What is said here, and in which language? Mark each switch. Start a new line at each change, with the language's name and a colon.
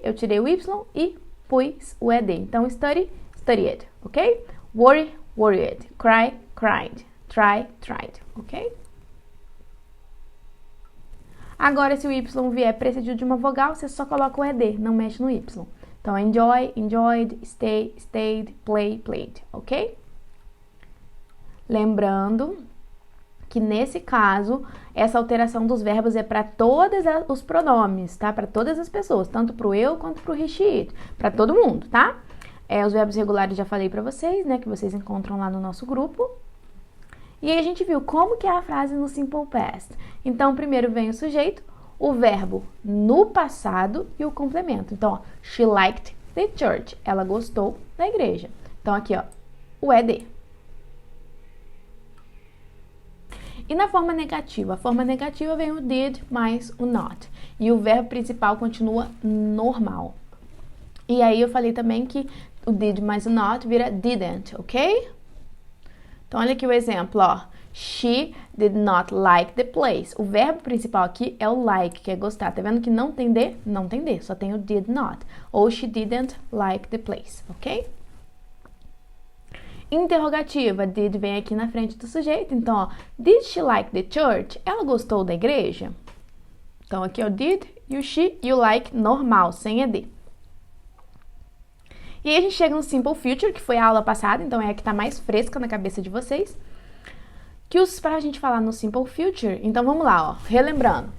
Portuguese: Eu tirei o Y e pus o ED. Então, study, studied, ok?
English: Worry, worried. Cry, cried. Try, tried, ok?
Portuguese: Agora, se o Y vier precedido de uma vogal, você só coloca o ED, não mexe no Y. Então,
English: enjoy, enjoyed, stay, stayed, play, played, ok?
Portuguese: Lembrando que nesse caso, essa alteração dos verbos é para todos os pronomes, tá? Para todas as pessoas, tanto para o eu quanto para o he, she, it, para todo mundo, tá? Os verbos regulares já falei pra vocês, né? Que vocês encontram lá no nosso grupo. E aí a gente viu como que é a frase no Simple Past. Então, primeiro vem o sujeito, o verbo no passado e o complemento. Então, ó,
English: she liked the church.
Portuguese: Ela gostou da igreja. Então, aqui, ó, o ED. E na forma negativa? A forma negativa vem o did mais o not. E o verbo principal continua normal. E aí eu falei também que o did mais o not vira didn't, ok? Então, olha aqui o exemplo, ó.
English: She did not like the place.
Portuguese: O verbo principal aqui é o like, que é gostar. Tá vendo que não tem de? Não tem de, só tem o did not. Ou
English: she didn't like the place, ok?
Portuguese: Interrogativa, did vem aqui na frente do sujeito. Então, ó,
English: did she like the church?
Portuguese: Ela gostou da igreja? Então, aqui é o did e o she e o like normal, sem ED. E aí a gente chega no Simple Future, que foi a aula passada, então é a que tá mais fresca na cabeça de vocês. Pra gente falar no Simple Future, então vamos lá, ó, relembrando.